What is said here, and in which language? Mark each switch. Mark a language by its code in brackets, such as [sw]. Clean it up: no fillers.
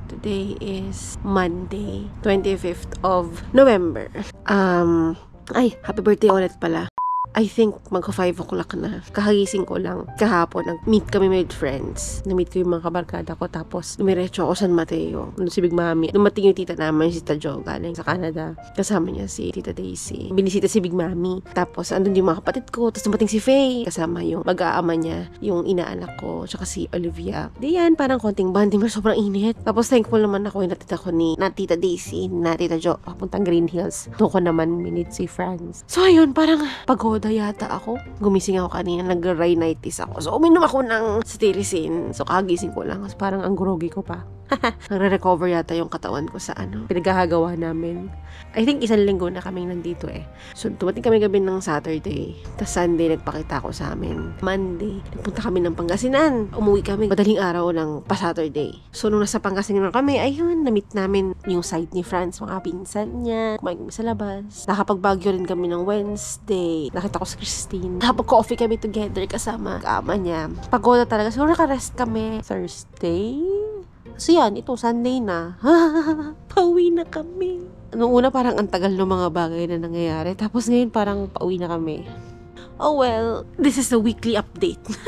[en] Today is Monday, 25th of November. [tl] Ay, happy birthday ulit pala. I think magka 5 o'clock na. Kahagising ko lang. Kahapon, nag-meet kami with friends. Na-meet ko yung mga kabarkada ko. Tapos, dumiretso ako San Mateo. Doon si Big Mami. Dumating yung tita namin, si Tita Jo, galing sa Canada. Kasama niya si Tita Daisy. Binisita si Big Mami. Tapos, andun yung mga kapatid ko. Tapos, dumating si Faye. Kasama yung mag-aama niya, yung inaanak ko, tsaka si Olivia. Di yan, parang konting bonding. Pero sobrang init. Tapos, thankful naman ako yung natita ko ni na Tita Daisy, na Tita Jo, papuntang Green Hills. Doon ko naman minute si Franz. So, ayun, parang pagoda yata ako. Gumising ako kanina, nag-rhinitis ako. So, uminom ako ng Stillicin. So, kagising ko lang. Parang ang grogi ko pa. Nagre-recover yata yung katawan ko sa pinaghahagawa namin. I think 1 linggo na kaming nandito eh. So, dumating kami gabi ng Saturday. Tapos Sunday, nagpakita ko sa amin. Monday, nagpunta kami ng Pangasinan. Umuwi kami madaling araw ng pa-Saturday. So, nung nasa Pangasinan kami, ayun, na-meet namin yung site ni Franz, mga pinsan niya. Kumain kami sa labas. Nakapag-Baguio rin kami ng Wednesday. Nakita ko si Christine. Nakapag-coffee kami together kasama ama niya. Pagoda talaga. So, naka-rest kami Thursday. So, yan. Ito, Sunday na. Pauwi na kami. Noong una parang ang tagal ng mga bagay na nangyayari. Tapos ngayon parang pauwi na kami. [en] Oh well, this is a weekly update.